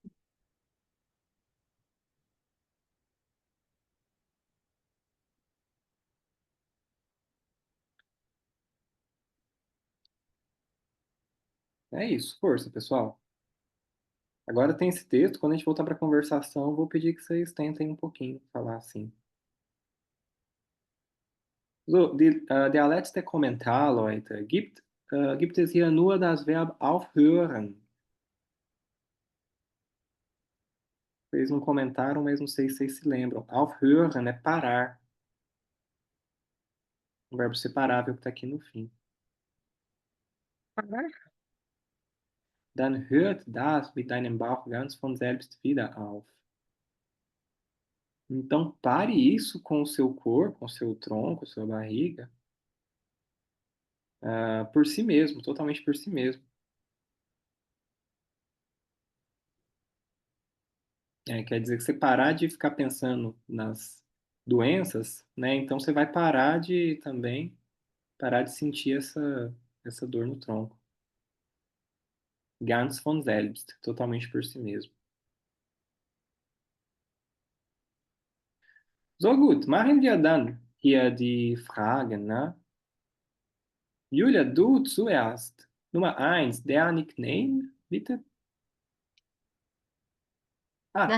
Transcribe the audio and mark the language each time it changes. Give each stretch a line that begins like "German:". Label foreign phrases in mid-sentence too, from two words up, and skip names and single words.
Portuguese: É isso, força, pessoal. Agora tem esse texto, quando a gente voltar para a conversação, eu vou pedir que vocês tentem um pouquinho falar assim.
German: So, der letzte Kommentar, Leute. Gibt es hier nur das Verb aufhören?
Portuguese: Vocês não comentaram, mas não sei se vocês se lembram. Aufhören é parar. Um verbo separável que está aqui no fim.
German: Dann hört das mit deinem Bauch ganz von selbst wieder auf.
Portuguese: Então, pare isso com o seu corpo, com o seu tronco, com a sua barriga, por si mesmo, totalmente por si mesmo. Quer dizer que você parar de ficar pensando nas doenças, né? Então você vai parar de também parar de sentir essa dor no tronco.
German: Ganz von selbst,
Portuguese: totalmente por si mesmo.
German: So gut, machen wir dann hier die Fragen, ne? Julia, du zuerst. Nummer eins, der Nickname, bitte. Der